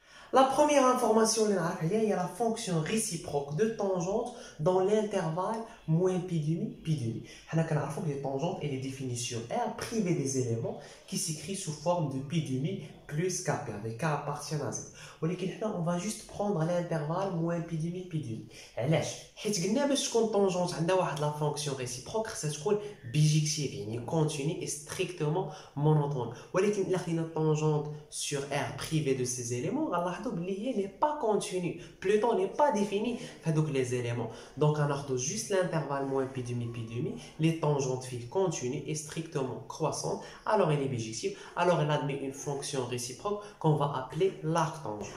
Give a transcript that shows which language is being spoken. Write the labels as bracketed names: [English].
[French] La première information, il y a la fonction réciproque de tangente dans l'intervalle moins pi demi, pi demi. On a les tangentes et les définitions R privées des éléments qui s'écrit sous forme de pi demi plus kp, avec k appartient à z. On va juste prendre l'intervalle moins pi demi, pi demi. [Arabic] علاش؟ حيت قلنا باش تكون tangente عندها واحد [French] la fonction réciproque [Arabic] خصها تكون bijective يعني [French] continue et strictement monotone. [Arabic] ولكن إلا خدينا [French] tangente sur R privée de ces éléments, [Arabic] غنلاحظوا بلي هي [French] n'est pas continue, plutôt n'est pas définie [Arabic] هذوك [French] les éléments. Donc on a juste l'intervalle moins pi demi, les tangentes fixes continues et strictement croissantes, alors elle est bijective, alors elle admet une fonction réciproque qu'on va appeler l'arc tangent.